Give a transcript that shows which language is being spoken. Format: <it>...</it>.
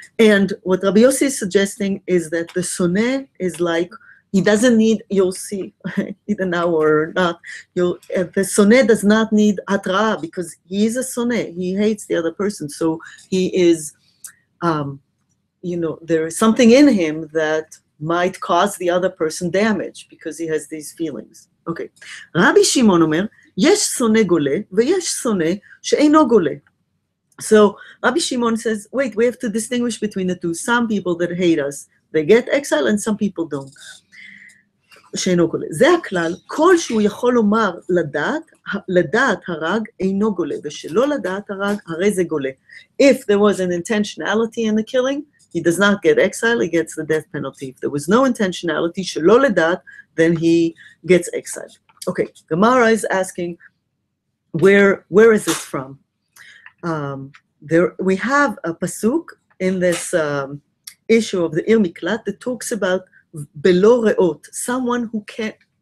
<en>And what Rabbi Yossi is suggesting is that the soneh is like, he doesn't need, you'll see, either now or not, the soneh does not need hatra because he is a soneh. He hates the other person. So he is, there is something in him that might cause the other person damage because he has these feelings. Okay.</en> <he>Rabbi Shimon omer, יש שונא גולה ויש שונא שאינו גולה.</he> <en>So Rabbi Shimon says, wait, we have to distinguish between the two. Some people that hate us, they get exile, and some people don't.</en> <he>שאינו גולה. זה הכלל, כל שהוא יכול לומר לדעת הרג אינו גולה, ושלא לדעת הרג, הרי זה גולה.</he> <en>If there was an intentionality in the killing, he does not get exile, he gets the death penalty. If there was no intentionality,</en> <he>שלא לדעת,</he> <en>then he gets exiled. Okay, Gemara is asking, where is this from? We have a pasuk in this issue of the Ir Miklat that talks about belo reot, someone who can't.</en>